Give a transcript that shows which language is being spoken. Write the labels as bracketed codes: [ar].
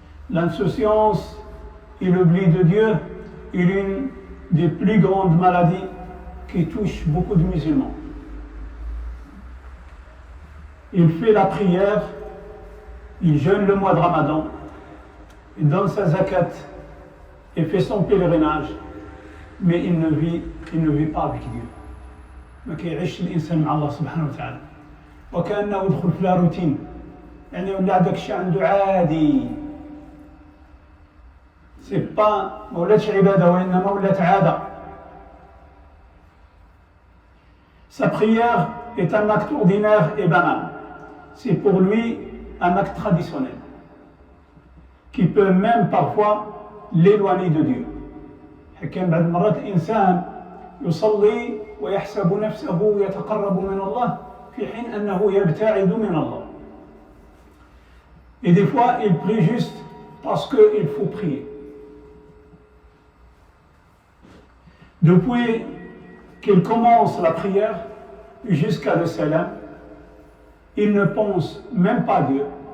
[fr] L'insouciance et l'oubli de Dieu est l'une des plus grandes maladies qui touchent beaucoup de musulmans. Il fait la prière, il jeûne le mois de Ramadan, il donne sa zakat, il fait son pèlerinage, mais il ne vit pas avec Dieu. [ar] ما كيعيش الانسان مع الله سبحانه وتعالى وكانه يدخل في لا روتين, يعني ولا هذاك الشيء عنده عادي, سي با ما ولاتش عباده وانما ولات عاده. [fr] Sa prière est un acte ordinaire et banal. C'est pour lui un acte traditionnel qui peut même parfois l'éloigner de Dieu. [ar] كان بعض المرات الإنسان يصلي ويحسب نفسه يتقرب من الله في حين أنه يبتعد من الله. [fr] Et des fois, il prie juste parce qu'il faut prier. Depuis qu'il commence la prière jusqu'à le salam, il ne pense même pas à Dieu.